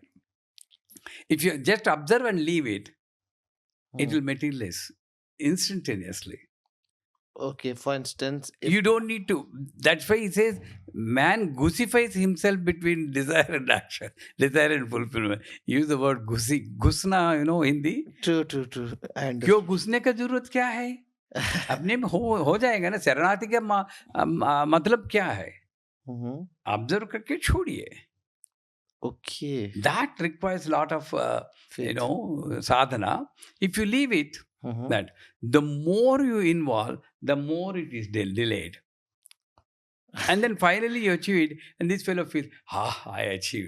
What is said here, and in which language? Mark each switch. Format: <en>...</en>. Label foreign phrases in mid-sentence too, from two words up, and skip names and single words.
<en>If you just observe and leave it, it will materialize instantaneously. Okay, for instance, You don't need to. That's why he says, man gussifies himself between desire and action, desire and fulfillment. Use the word gussi. Gusna, Hindi. True. And</en> <hi>क्यों घुसने का जरूरत क्या है? अपने में हो जाएगा ना. शरणार्थी का मतलब क्या है? ऑब्जर्व करके छोड़िए.</hi> <en>Okay. That requires a lot of Faith. sadhana. If you leave it, that the more you involve, the more it is delayed. And then finally you achieve it, and this fellow feels, I achieved.</en>